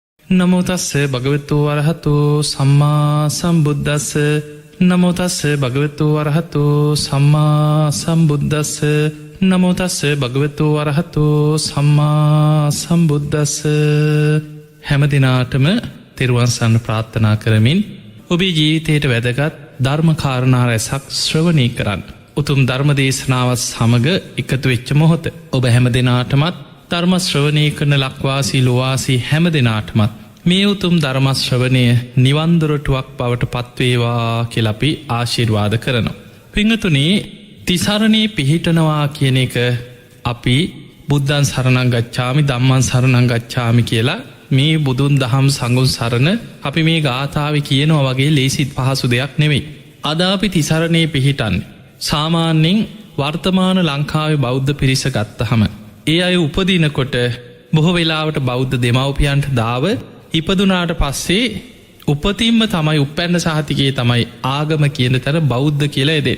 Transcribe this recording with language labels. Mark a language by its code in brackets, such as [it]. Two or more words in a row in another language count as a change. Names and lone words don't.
[pi] නමෝ තස්ස භගවතු වරහතු සම්මා සම්බුද්දස්ස නමෝ තස්ස භගවතු වරහතු සම්මා සම්බුද්දස්ස නමෝ තස්ස භගවතු වරහතු සම්මා සම්බුද්දස්ස. [si] හැම දිනාටම තෙරුවන් සරණ ප්‍රාර්ථනා කරමින් ඔබේ ජීවිතයට වැදගත් ධර්ම කාරණා රැසක් ශ්‍රවණය කරන්න. උතුම් ධර්ම දේශනාවත් සමග එකතු වෙච්ච මොහොත ඔබ හැම දිනාටමත් ධර්ම ශ්‍රවණය කරන ලක්වාසී ලොවාසී හැම දිනාටමත් මේ උතුම් ධර්ම ශ්‍රවණය නිවන් දොරටුවක් බවට පත්වේවා කියලා අපි ආශිර්වාද කරනවා. පින්වතුනි, තිසරණේ පිහිටනවා කියන එක අපි [pi] බුද්ධං සරණං ගච්ඡාමි ධම්මං සරණං ගච්ඡාමි [si] කියලා මේ බුදුන් දහම් සංඝුන් සරණ අපි මේ ගාථාවේ කියනවා වගේ ලේසිත් පහසු දෙයක් නෙවෙයි. අද අපි තිසරණේ පිහිටන්නේ සාමාන්‍යයෙන් වර්තමාන ලංකාවේ බෞද්ධ පිරිස ගත්තහම ඒ අය උපදිනකොට බොහෝ වෙලාවට බෞද්ධ දෙමව්පියන්ට දාව ඉපදුනාට පස්සේ උපතින්ම තමයි උපැන්න සහතිකයේ තමයි ආගම කියන තැන බෞද්ධ කියලා එදේ.